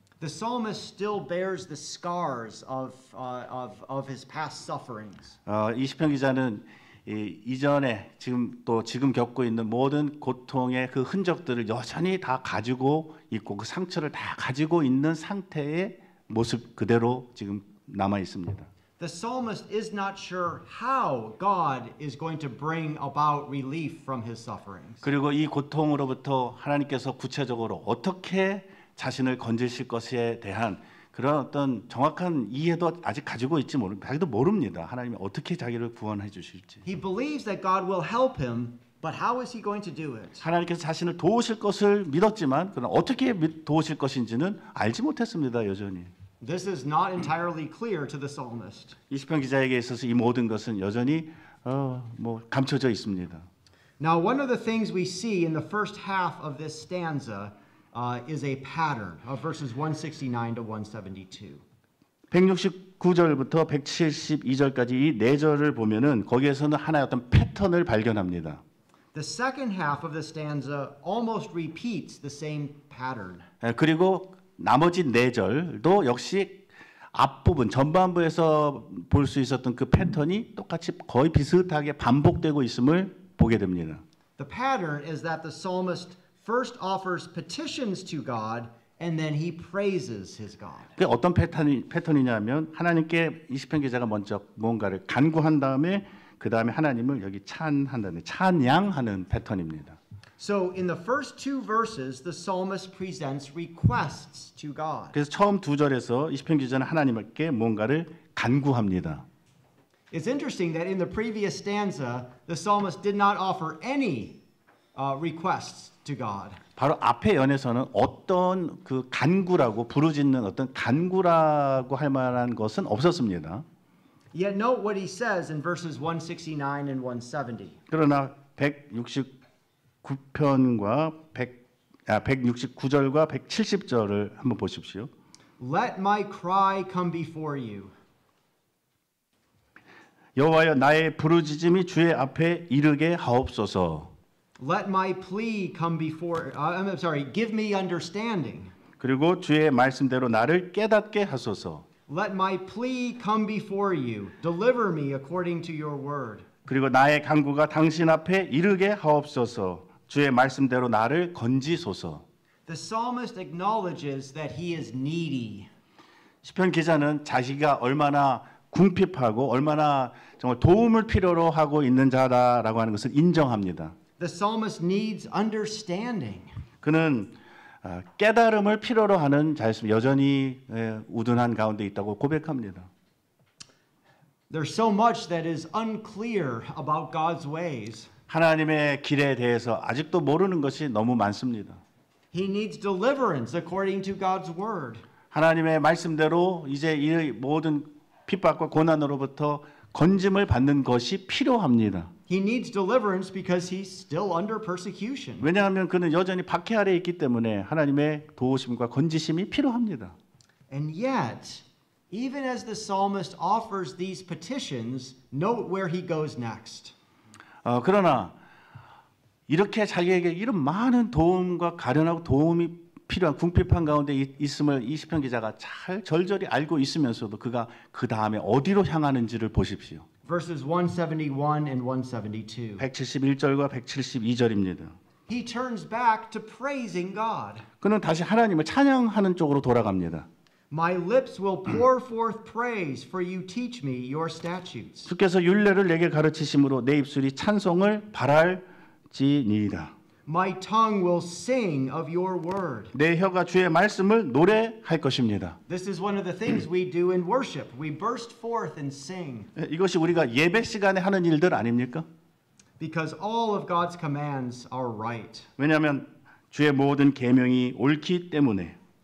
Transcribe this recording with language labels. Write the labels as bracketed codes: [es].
[en] The psalmist still bears the scars of his past sufferings. [ko] 이 시편 기자는 이전에 지금 겪고 있는 모든 고통의 그 흔적들을 여전히 다 가지고 있고 그 상처를 다 가지고 있는 상태의 모습 그대로 지금 남아 있습니다. [en] The psalmist is not sure how God is going to bring about relief from his sufferings. [ko] 그리고 이 고통으로부터 하나님께서 구체적으로 어떻게 자신을 건지실 것에 대한 그런 어떤 정확한 이해도 아직 가지고 있지 자기도 모릅니다. 하나님이 어떻게 자기를 구원해 주실지. [en] He believes that God will help him, but how is he going to do it? [ko] 하나님께서 자신을 도우실 것을 믿었지만 그러나 어떻게 도우실 것인지는 알지 못했습니다. 여전히. [en] This is not entirely clear to the psalmist. [ko] 이 시편 기자에게 있어서 이 모든 것은 여전히 감춰져 있습니다. [en] Now, one of the things we see in the first half of this stanza is a pattern of verses 169 to 172. [ko] 169절부터 172절까지 이 네 절을 보면은 거기에서는 하나의 어떤 패턴을 발견합니다. [en] The second half of the stanza almost repeats the same pattern. [ko] 그리고 나머지 네 절도 역시 앞부분 전반부에서 볼 수 있었던 그 패턴이 똑같이 거의 비슷하게 반복되고 있음을 보게 됩니다. [en] The pattern is that the psalmist first offers petitions to God and then he praises his God. [ko] 그게 어떤 패턴이냐면 하나님께 이 시편 기자가 먼저 뭔가를 간구한 다음에 그 다음에 하나님을 여기 찬양하는 패턴입니다. [en] So in the first two verses, the psalmist presents requests to God. [ko] 그래서 처음 두 절에서 이 시편 기자는 하나님께 뭔가를 간구합니다. [en] It's interesting that in the previous stanza, the psalmist did not offer any requests to God. [ko] 바로 앞의 연에서는 어떤 그 간구라고 부르짖는 어떤 간구라고 할 만한 것은 없었습니다. [en] Yet note what he says in verses 169 and 170. [ko] 그러나 169편과 169절과 170절을 한번 보십시오. [en] Let my cry come before you. [ko] 여호와여 나의 부르짖음이 주의 앞에 이르게 하옵소서. [en] Let my plea come before give me understanding. [ko] 그리고 주의 말씀대로 나를 깨닫게 하소서. [en] Let my plea come before you. Deliver me according to your word. [ko] 그리고 나의 간구가 당신 앞에 이르게 하옵소서. 주의 말씀대로 나를 건지소서. [en] The psalmist acknowledges that he is needy. [ko] 시편 기자는 자기가 얼마나 궁핍하고 얼마나 정말 도움을 필요로 하고 있는 자라고 하는 것을 인정합니다. [en] The psalmist needs understanding. [ko] 그는 깨달음을 필요로 하는 자였으면 여전히 우둔한 가운데 있다고 고백합니다. [en] There's so much that is unclear about God's ways. [ko] 하나님의 길에 대해서 아직도 모르는 것이 너무 많습니다. [en] He needs deliverance according to God's word. [ko] 하나님의 말씀대로 이제 이 모든 핍박과 고난으로부터 건짐을 받는 것이 필요합니다. [en] He needs deliverance because he's still under persecution. [ko] 왜냐하면 그는 여전히 박해 아래에 있기 때문에 하나님의 도우심과 건지심이 필요합니다. [en] And yet, even as the psalmist offers these petitions, note where he goes next. [ko] 그러나 이렇게 자기에게 이런 많은 도움과 가련하고 도움이 필요한 궁핍한 가운데 있음을 이 시편 기자가 잘 절절히 알고 있으면서도 그가 그 다음에 어디로 향하는지를 보십시오. [en] Verses 171 and 172. [ko] 171절과 172절입니다. [en] He turns back to praising God. [ko] 그는 다시 하나님을 찬양하는 쪽으로 돌아갑니다. [en] My lips will pour forth praise, for you teach me your statutes. [ko] 주께서 율례를 내게 가르치심으로 내 입술이 찬송을 바랄지니이다. [en] My tongue will sing of your word. [ko] 내 혀가 주의 말씀을 노래할 것입니다. [en] This is one of the things we do in worship. We burst forth and sing [ko] 이것이 우리가 예배 시간에 하는 일들 아닙니까? [en] because all of God's commands are right. [ko] 왜냐하면 주의 모든 계명이 옳기 때문에.